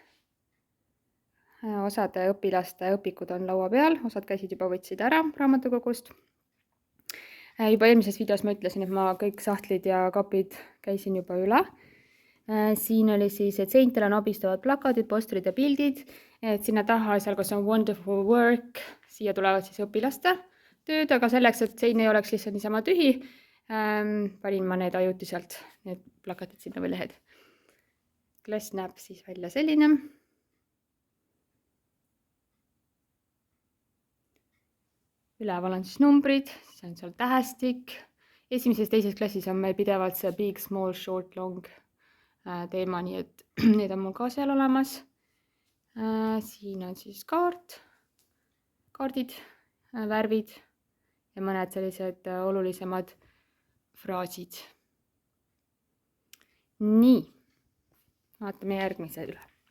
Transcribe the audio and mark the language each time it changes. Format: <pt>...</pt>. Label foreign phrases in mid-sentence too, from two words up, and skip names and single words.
<et>Osade õpilaste õpikud on laua peal, osad käisid juba võtsid ära raamatukogust. Juba eelmises videos ma ütlesin, et ma kõik sahtlid ja kapid käisin juba üle. Siin oli siis, et seintel on abistavad plakatid, postrid ja pildid. Et sinna taha, seal kus on</et> <en>wonderful work,</en> <et>siia tulevad siis õpilaste tööd, aga selleks, et sein ei oleks lihtsalt niisama tühi, panin ma need ajutiselt, need plakatid sinna või lehed. Klass näeb siis välja selline. Üleval on siis numbrid, siis on seal tähestik. Esimeses teises klassis on meil pidevalt see</et> <en>big, small, short, long</en> <et>teema, nii et need on mul ka seal olemas. Siin on siis kaardid, värvid ja mõned sellised olulisemad fraasid. Nii, vaatame järgmise üle.</et>